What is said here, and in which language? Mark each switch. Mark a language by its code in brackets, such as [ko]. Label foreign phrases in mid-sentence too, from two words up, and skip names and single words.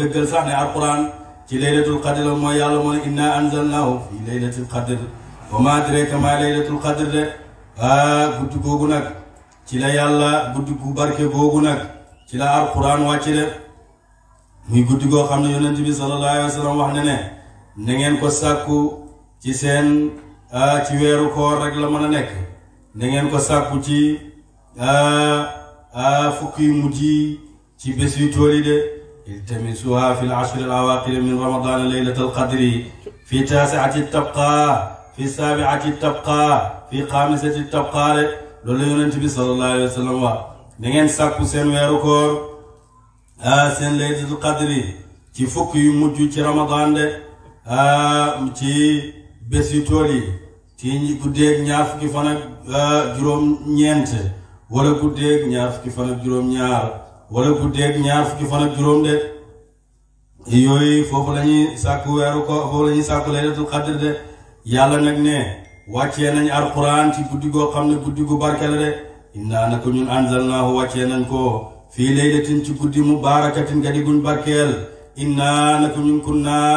[wo] dëggal sax ne alquran ci [ar] ليلة القدر [wo] la mooy yàlla moo ne [ar] إنا أنزلناه في ليلة القدر وما أدراك ما ليلة القدر [wo] de guddi googu nag ci la yàlla guddi gu barke googu nag ci la alquran wàcc de muy guddi goo xam ne yonent bi [ar] صلى الله عليه وسلم [wo] wax ne na ngeen ko sàkku ci seen ci weeru koor rek la mën a nekk na ngeen ko sàkku ci fukki mujj ci bés yu tool yi de [ar] التمسوها في العشر الأواخر من رمضان ليلة القدر في 9 تبقى في 7 تبقى في 5 تبقى [wo] loolu la yonent bi [ar] صلى الله عليه وسلم [wo] wax da ngeen sàkku seen weeru koor seen [ar] ليلة القدر [wo] ci fukk yu mujj ci ramadan de ci bés yu tool yi ci guddeeg ñaar fukki fan ak juróom-ñeent wala guddeeg ñaar fukki fan ak juróom-ñaar wala guddeeg ñaar fukki fan ak juróom de yooyu foofu la ñuy sàkku weeru koor foofu la ñuy sàkku [ar] ليلة القدر [wo] de yàlla nag ne wàccee nañ alquran ci guddi goo xam ne guddi gu barke la de innaa nako ñun anzalnaahu wàccee nañ ko [ar] في ليلة [wo] ci guddi mubaarakatin ga di guñ barkeel innaa nako ñun kunnaa